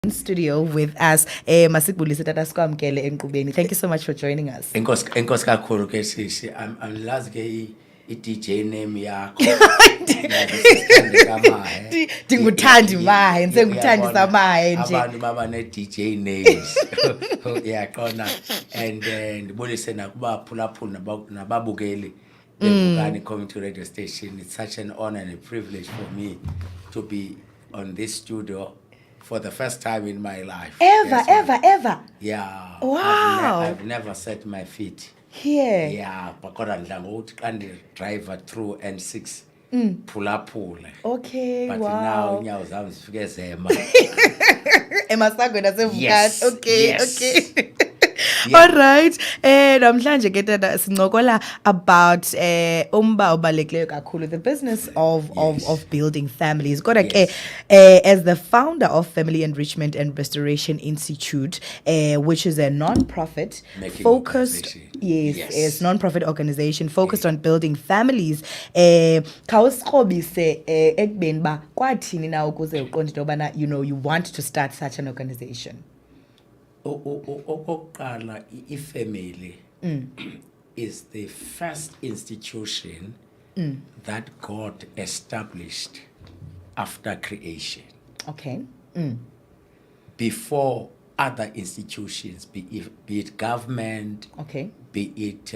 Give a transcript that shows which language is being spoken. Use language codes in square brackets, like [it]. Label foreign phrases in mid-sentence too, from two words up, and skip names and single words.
[en] in studio with us, [xh] Masikbulisa Tataskwamkele Nkubeni. [en] Thank you so much for joining us. [xh] Enkosi kakhulu ke sisi, angilazi ke [en] i-DJ name [xh] yakho. Thandisa Mahe. Ndinguthandi Mahe, Thandisa Mahe nje. Abantu baba [en] ne-DJ names. [xh] Uyaqona and ndibulise nakubaphulaphuli nababukeli beVukani Community Radio Station. [en] It's such an honor and a privilege for me to be on this studio for the first time in my life. Ever? Yeah. Wow. I've never set my feet here. Yeah, but driver through N6. [xh] Phulaphula. [en] Okay, but wow. But now [xh] nyawo zami zifike zema. Emasangweni aseVukani. [en] Yes. Okay. Yeah. All right. [xh] Namhlanje ke tata sincokola about umba obalulekileyo kakhulu, [en] the business of building families. [xh] Kodwa ke [en] as the founder of Family Enrichment and Restoration Institute, which is a non-profit focused non-profit organization focused on building families. [xh] Khawusikrobise ekubeni ba kwathini na ukuze uqonde into yobana [en] you want to start such an organization. [xh] Okokuqala, ifamily [en] is the first institution that God established after creation. Okay. Before other institutions, be it government, okay, be it